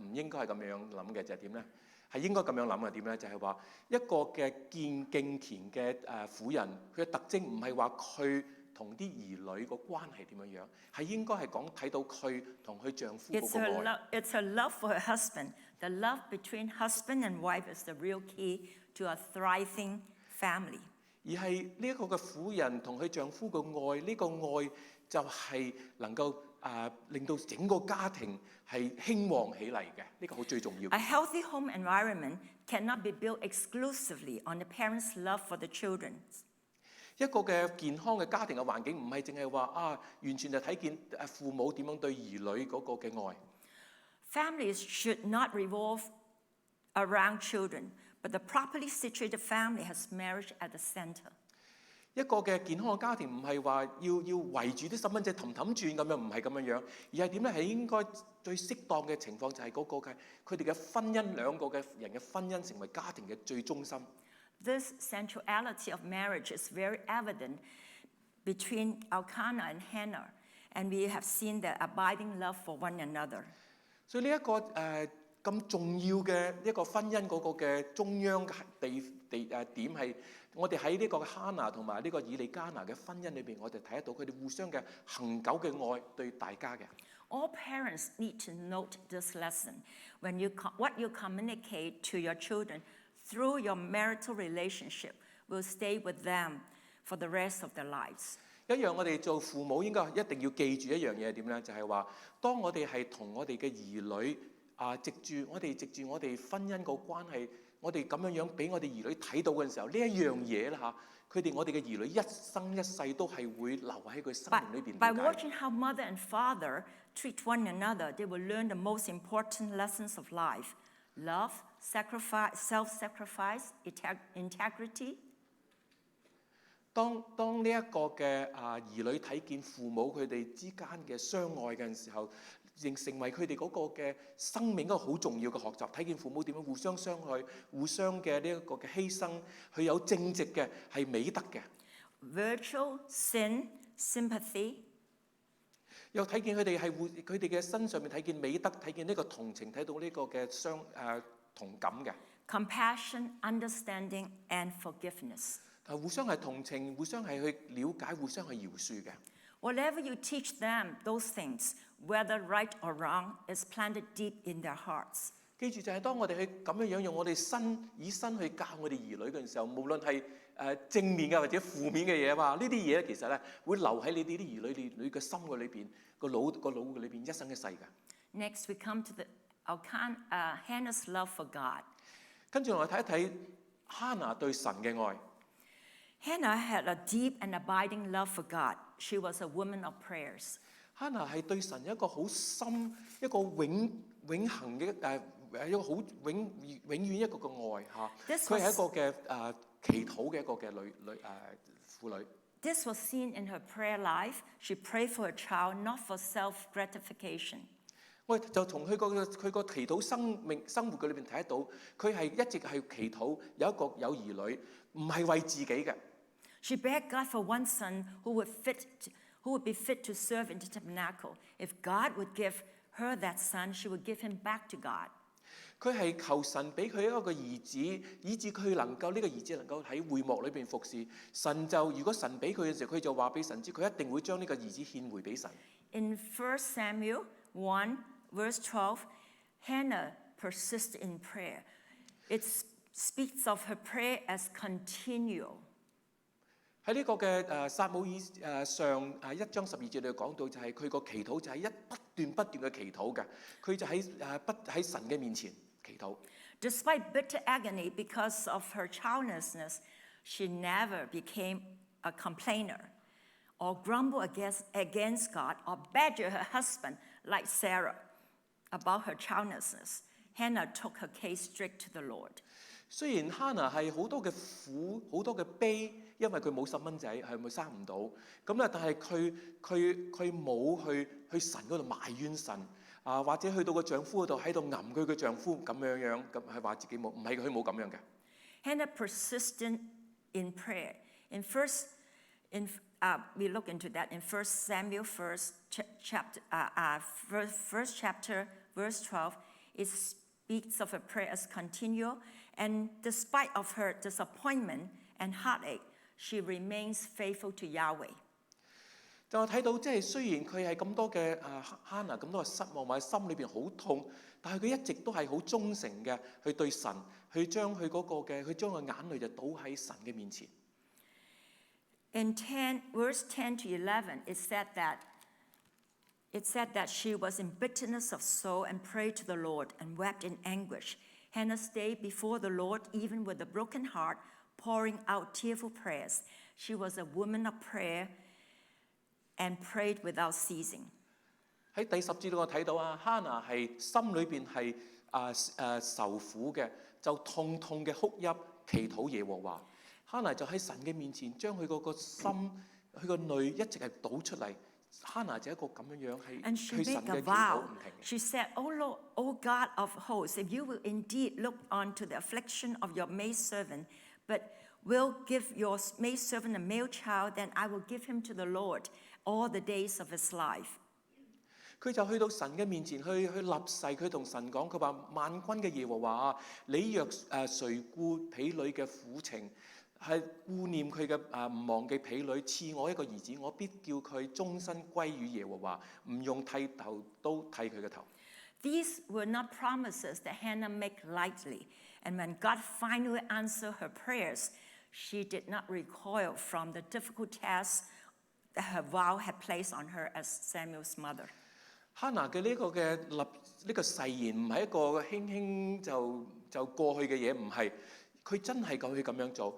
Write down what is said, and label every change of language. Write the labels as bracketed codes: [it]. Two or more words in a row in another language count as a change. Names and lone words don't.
[yue] 唔應該係咁樣諗嘅就係點咧？係應該咁樣諗嘅點咧？就係話一個嘅敬虔嘅婦人，佢嘅特徵唔係話佢同啲兒女個關係點樣樣，係應該係睇到佢同佢丈夫嗰個愛。 [en] It's her love for her husband. The love between husband and wife is the real key to a thriving family. [yue] 而係呢一個嘅婦人同佢丈夫嘅愛，呢個愛就係能夠令到整個家庭係興旺起嚟嘅，呢個好最重要。 [en] A healthy home environment cannot be built exclusively on the parents' love for the children. [yue] 一個嘅健康嘅家庭嘅環境唔係淨係話完全就睇見父母點樣對兒女嗰個嘅愛。 [en] Families should not revolve around children, but the properly situated family has marriage at the center. [yue] 一個嘅健康嘅家庭唔係話要圍住啲細蚊仔氹氹轉咁樣，唔係咁樣樣，而係點咧？係應該最適當嘅情況就係嗰個嘅佢哋嘅婚姻，兩個嘅人嘅婚姻成為家庭嘅最中心。 [en] This centrality of marriage is very evident between Elkanah and Hannah, and we have seen their abiding love for one another. [yue] 所以呢一個咁重要嘅一個婚姻嗰個嘅中央點係，我哋喺呢個哈拿同埋呢個以利加拿嘅婚姻裏邊，我哋睇得到佢哋互相嘅恆久嘅愛對大家嘅。 [en] All parents need to note this lesson. When what you communicate to your children through your marital relationship will stay with them for the rest of their lives. [yue] 一樣，我哋做父母應該一定要記住一樣嘢係點咧？就係話，當我哋係同我哋嘅兒女藉住我哋婚姻個關係，我哋咁樣俾我哋兒女睇到嘅時候，呢一樣嘢啦我哋嘅兒女一生一世都係會留喺佢生命裏邊。 [en] By watching how mother and father treat one another, they will learn the most important lessons of life: love, sacrifice, self-sacrifice, integrity. [yue] 當呢一個嘅兒女睇見父母佢哋之間嘅相愛嘅時候，成為佢哋嗰個嘅生命一個好重要嘅學習。睇見父母點樣互相相愛、互相嘅呢一個嘅犧牲，佢有正直嘅係美德嘅。 [en] Virtue, sin, sympathy. [yue] 又睇見佢哋嘅身上面睇見美德，睇見呢個同情，睇到呢個嘅同感嘅。 [en] Compassion, understanding, and forgiveness. [yue] 互相係同情，互相係去了解，互相係饒恕嘅。 [en] Whatever you teach them, those things, whether right or wrong, is planted deep in their hearts. [yue] 記住就係當我哋去咁樣用我哋以身去教我哋兒女嘅時候，無論係正面嘅或者負面嘅嘢嘛，呢啲嘢其實咧會留喺你哋啲兒女嘅心嘅裏邊，個腦嘅裏邊一生一世嘅。 [en] Next, we come to Hannah's love for God. [yue] 跟住我哋睇一睇哈拿對神嘅愛。 [en] Hannah had a deep and abiding love for God. She was a woman of prayers. [yue] 哈拿係對神有一個好深、一個永恆嘅一個好永遠一個嘅愛嚇。佢係一個嘅祈禱嘅一個嘅婦女。 [en] This was seen in her prayer life. She prayed for a child, not for self-gratification. [yue] 我哋就從佢個祈禱生活嘅裏邊睇得到，佢係一直係祈禱有兒女，唔係為自己嘅。 [en] She begged God for one son who would be fit to serve in the tabernacle. If God would give her that son, she would give him back to God. [yue] 佢係求神俾佢一個兒子，以致佢能夠呢個兒子能夠喺會幕裏邊服侍。如果神俾佢嘅時候，佢就話俾神知，佢一定會將呢個兒子獻回俾神。 [en] In 1 Samuel 1, verse 12, Hannah persisted in prayer. It speaks of her prayer as continual. [yue] 喺呢個嘅撒母耳上1章12節裏講到，就係佢個祈禱就係不斷嘅祈禱嘅，佢就喺神嘅面前祈禱。 [en] Despite bitter agony because of her childlessness, she never became a complainer or grumbled against God or badgered her husband like Sarah about her childlessness. Hannah took her case straight to the Lord. [yue] 雖然哈拿係好多嘅苦，好多嘅悲，因為佢冇細蚊仔，係咪生唔到？咁啊，但係佢冇去神嗰度埋怨神或者去到個丈夫嗰度喺度吟佢嘅丈夫咁樣，咁係話自己冇，唔係佢冇咁樣嘅。 [en] Hannah persisted in prayer. We look into that in 1 Samuel first chapter, verse 12. It speaks of a prayer as continual, and despite of her disappointment and heartache, she remains faithful to Yahweh. [yue] 就睇到即係雖然佢係咁多嘅哈拿咁多嘅失望，或者心裏邊好痛，但係佢一直都係好忠誠嘅去對神，去將佢將個眼淚就倒喺神嘅面前。 [en] In verse 10 to 11, it said that she was in bitterness of soul and prayed to the Lord and wept in anguish. Hannah stayed before the Lord even with a broken heart, pouring out tearful prayers. She was a woman of prayer and prayed without ceasing. [yue] 喺第10節我睇到哈拿係心裏邊係受苦嘅，就痛嘅哭泣祈禱耶和華。哈拿就喺神嘅面前將佢個心、佢個淚一直係倒出嚟。哈拿就一個咁樣係對神嘅祈禱唔停。 [en] She said, "O Lord, O God of hosts, if you will indeed look on to the affliction of your maidservant, but will give your maidservant a male child, then I will give him to the Lord all the days of his life." [yue] 佢就去到神嘅面前去立誓，佢同神講，佢話萬軍嘅耶和華你若垂顧婢女嘅苦情，係顧念佢嘅唔忘記婢女，賜我一個兒子，我必叫佢終身歸於耶和華，唔用剃頭刀剃佢嘅頭。 [en] These were not promises that Hannah made lightly, and when God finally answered her prayers, she did not recoil from the difficult task that her vow had placed on her as Samuel's mother. [yue] 哈拿嘅呢個誓言唔係一個輕輕就過去嘅嘢，唔係，佢真係夠去咁樣做。